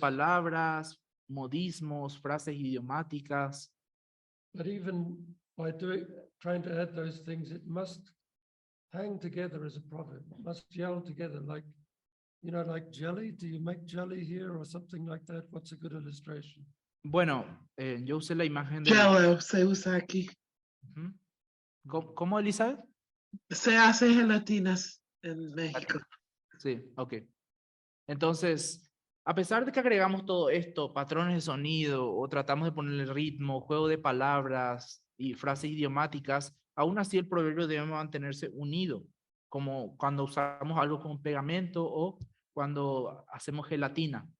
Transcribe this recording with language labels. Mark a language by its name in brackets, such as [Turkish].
[Spanish] palabras, modismos, frases idiomáticas. [English] but even by trying to add those things, it must hang together as a proverb. It must gel together like, like jelly. Do you make jelly here or something like that? What's a good illustration? [Spanish] Bueno, yo usé la imagen de... Jello se usa aquí. Ujú. ¿Cómo, Elizabeth? Se hace gelatinas en México. Sí, ok. Entonces, a pesar de que agregamos todo esto, patrones de sonido, o tratamos de ponerle ritmo, juego de palabras y frases idiomáticas, aún así el proverbio debe mantenerse unido, como cuando usamos algo como pegamento o cuando hacemos gelatina.